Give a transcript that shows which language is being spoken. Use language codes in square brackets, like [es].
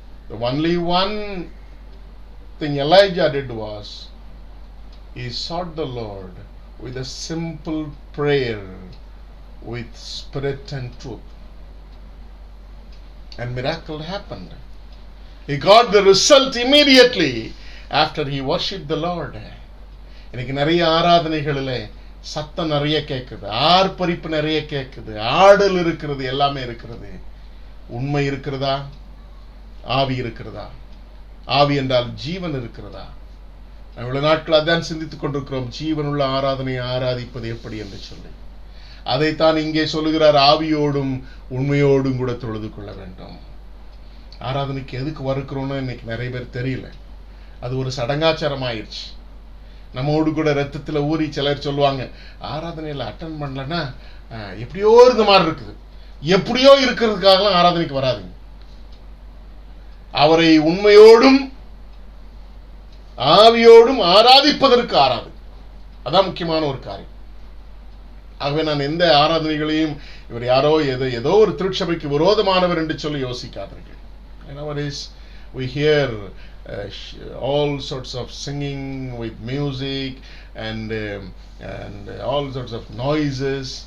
[en] The only one thing Elijah did was he sought the Lord with a simple prayer with spirit and truth, and miracle happened. He got the result immediately after he worshipped the Lord. [ta] இன்னைக்கு நிறைய ஆராதனைகளிலே சத்தம் நிறைய கேட்குது, ஆர்ப்பரிப்பு நிறைய கேட்குது, ஆடல் இருக்கிறது, எல்லாமே இருக்கிறது. உண்மை இருக்கிறதா? ஆவி இருக்கிறதா? ஆவி என்றால் ஜீவன் இருக்கிறதா? இவ்வளவு நாட்கள் அதான் சிந்தித்துக் கொண்டிருக்கிறோம், ஜீவனுள்ள ஆராதனையை ஆராதிப்பது எப்படி என்று சொல்லி. அதைத்தான் இங்கே சொல்லுகிறார், ஆவியோடும் உண்மையோடும் கூட தொழுது கொள்ள வேண்டும். ஆராதனைக்கு எதுக்கு வருகிறோம்னு இன்னைக்கு நிறைய பேர் தெரியல. அது ஒரு சடங்காச்சாரம் ஆயிடுச்சு. நம்மோடு கூட ரத்தத்தில் ஊறி சிலர் சொல்லுவாங்க, ஆராதனையில் அட்டன் பண்ணலன்னா எப்படியோ இருந்த மாதிரி இருக்குது. எப்படியோ இருக்கிறதுக்காகலாம் ஆராதனைக்கு வராதுங்க. அவரை உண்மையோடும் ஆவியோடும் ஆராதிப்பதற்கு ஆராதனை, அதான் முக்கியமான ஒரு காரியம். ஆகவே நான் எந்த ஆராதனைகளையும் இவர் யாரோ ஏதோ ஒரு திருச்சபைக்கு விரோதமானவர் என்று சொல்லி யோசிக்காதீர்கள். [en] Nowadays we hear all sorts of singing with music and all sorts of noises.